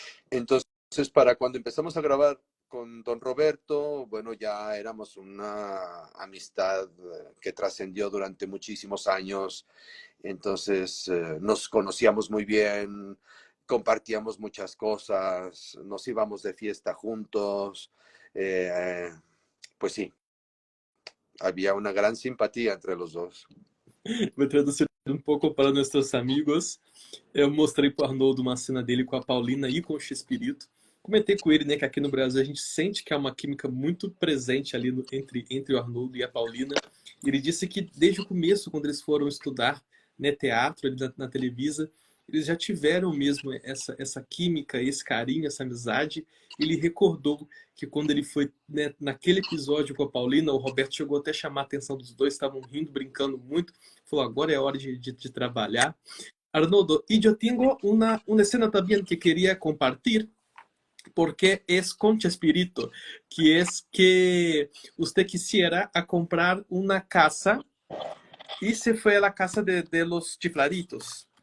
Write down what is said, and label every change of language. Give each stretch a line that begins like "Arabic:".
Spanish: Entonces, para cuando empezamos a grabar con don Roberto, bueno, ya éramos una amistad que trascendió durante muchísimos años. Entonces, nos conocíamos muy bien, compartíamos muchas cosas, nos íbamos de fiesta juntos. Pues sí, había una gran simpatía entre los dos.
Portuguese: Vou traduzir um pouco para nossos amigos. Eu mostrei para o Arnoldo uma cena dele com a Paulina e com o X-Espírito. Comentei com ele, né, que aqui no Brasil a gente sente que há uma química muito presente ali entre o Arnoldo e a Paulina. Ele disse que desde o começo, quando eles foram estudar, né, teatro ali na Televisa, eles já tiveram mesmo essa química, esse carinho, essa amizade. Ele recordou que quando ele foi, né, naquele episódio com a Paulina, o Roberto chegou até a chamar a atenção dos dois, estavam rindo, brincando muito. Falou, agora é hora de trabalhar.
Spanish: Arnoldo, y yo tengo una escena también que quería compartir porque es con Chespirito, que es que usted quisiera a comprar una casa y se fue a la casa de los chifladitos.